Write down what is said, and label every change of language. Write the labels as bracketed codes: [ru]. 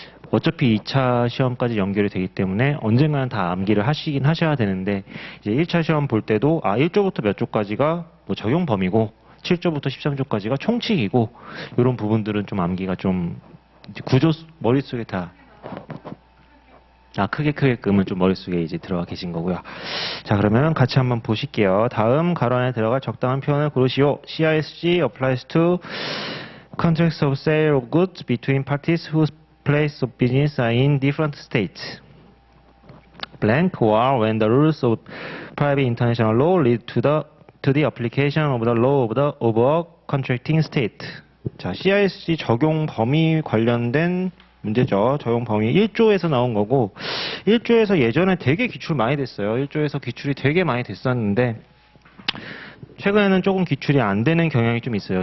[ko] 어차피 2차 시험까지 연결이 되기 때문에 언젠가는 다 암기를 하시긴 하셔야 되는데 이제 1차 시험 볼 때도 1조부터 몇 조까지가 적용 범위고 7조부터 13조까지가 총칙이고 이런 부분들은 좀 암기가 좀 구조 머릿속에 다 크게끔은 좀 머릿속에 이제 들어가 계신 거고요. 자, 그러면 같이 한번 보실게요. 다음 가로 안에 들어갈 적당한 표현을 고르시오. [en] CISG applies to contracts of sale of goods between parties whose place of business are in different states. Blank or when the rules of private international law lead to the application of the law of a contracting state. [ko] 자, CISG 적용 범위 관련된 문제죠. 적용 범위 1조에서 나온 거고 1조에서 예전에 되게 기출 많이 됐어요. 1조에서 기출이 되게 많이 됐었는데 최근에는 조금 기출이 안 되는 경향이 좀 있어요.